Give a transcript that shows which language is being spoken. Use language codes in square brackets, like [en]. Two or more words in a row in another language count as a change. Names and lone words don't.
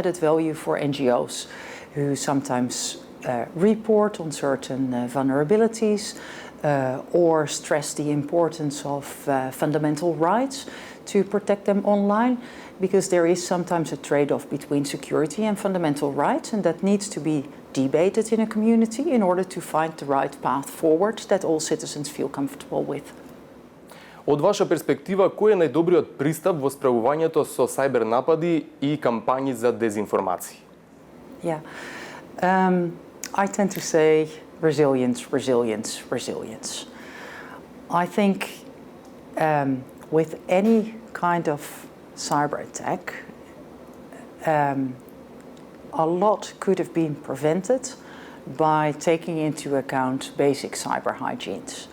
[en] added value for NGOs who sometimes report on certain vulnerabilities or stress the importance of fundamental rights to protect them online, because there is sometimes a trade-off between security and fundamental rights, and that needs to be debated in a community in order to find the right path forward that all citizens feel comfortable with. [mk] Од ваша перспектива, кој е најдобриот пристап во справувањето со сајбер напади и кампањи за дезинформации? [en] Yeah. I tend to say resilience, resilience, resilience. I think with any kind of cyber attack, a lot could have been prevented by taking into account basic cyber hygienes.